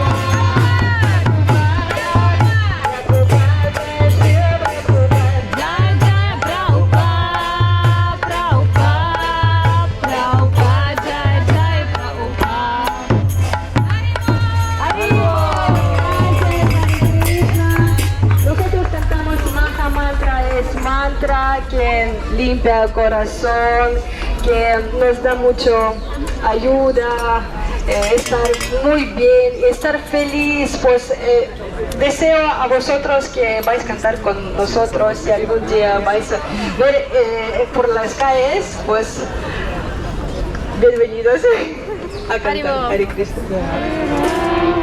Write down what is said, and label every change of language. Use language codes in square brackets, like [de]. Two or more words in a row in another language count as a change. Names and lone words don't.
[es] Prabhupada, Shri Prabhupada. Nosotros cantamos Mahamantra, es mantra que limpia el corazón, que nos da mucho ayuda, estar muy bien, estar feliz. Pues deseo a vosotros que vais a cantar con nosotros, si algún día vais a ver por las calles, pues bienvenidos a cantar. Haribol. [sa] हरे कृष्ण.